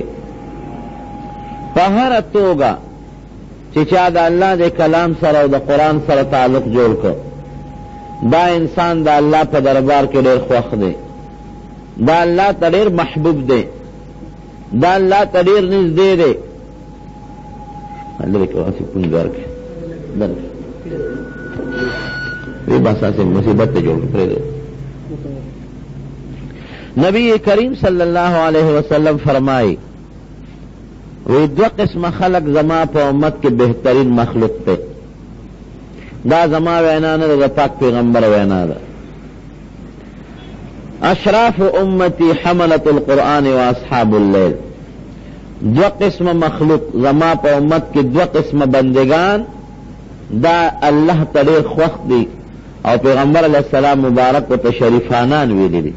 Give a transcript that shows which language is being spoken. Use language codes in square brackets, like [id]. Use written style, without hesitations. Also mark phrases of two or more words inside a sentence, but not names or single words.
[ps] په هره توګه چې چا د الله د کلام سره او د قرآن سره تعلق جوړ کړ، دا انسان د الله په دربار کې ډېر خوښ دی، دا الله ته ډېر محبوب دی، دا الله ته ډېر نږدې دی. لرې کوه چې پونځار کې وی بس اسے مصیبت ته جوړ کړی. نبی کریم [ar] صلی اللہ علیہ وسلم [ps] فرمائی وی دو قسم خلق زما په امت کې بهترین مخلوق ته. دا زما وینا نه د پاک پیغمبر وینا ده. [ar] اشراف امتی حملت القرآن و اصحاب اللیل. [ps] دو قسم مخلوق زما په امت کې دو قسم بندگان دا الله ته ډېر خوښ دي او پیغمبر [ar] علیه السلام [ps] مبارک ورته شریفانان ویلي دي.